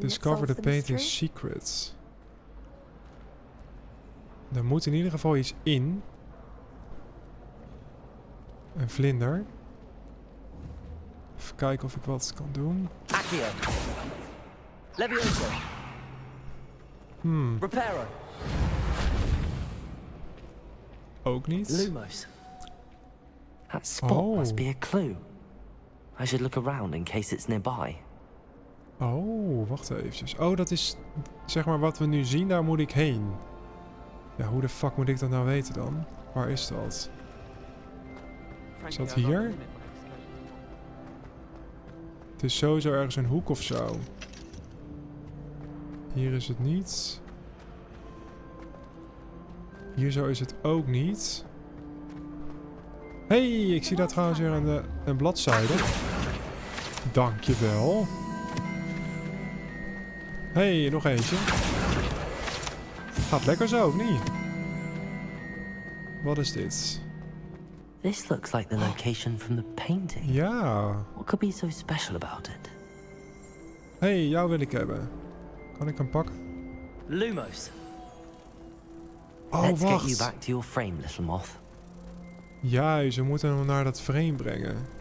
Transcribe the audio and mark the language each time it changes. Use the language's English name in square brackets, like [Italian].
[English] Discover the painting's secrets. [Dutch] Er moet in ieder geval iets in. Een vlinder. Even kijken of ik wat kan doen. [English] Accio. Levioso. Reparo. [Dutch] Ook niet. [English] Lumos. That spot must be a clue. I should look around in case it's nearby. [Dutch] Oh, wacht eventjes. Oh, dat is zeg maar wat we nu zien, daar moet ik heen. Ja, hoe de fuck moet ik dat nou weten dan? Waar is dat? Is dat hier? Het is sowieso ergens een hoek of zo. Hier is het niet. Hier zo is het ook niet. Hey, ik zie daar trouwens weer een bladzijde. Dankjewel. Hey, nog eentje. Gaat lekker zo, of niet? Wat is dit? [English] This looks like the location from the painting. [Dutch] Ja. [English] What could be so special about it? [Dutch] Hey, jou wil ik hebben. Kan ik hem pakken? [English] Lumos. [Dutch] Oh, [English] Let's [Dutch] wacht. [English] get you back to your frame, little moth. [Dutch] Juist, we moeten hem naar dat frame brengen.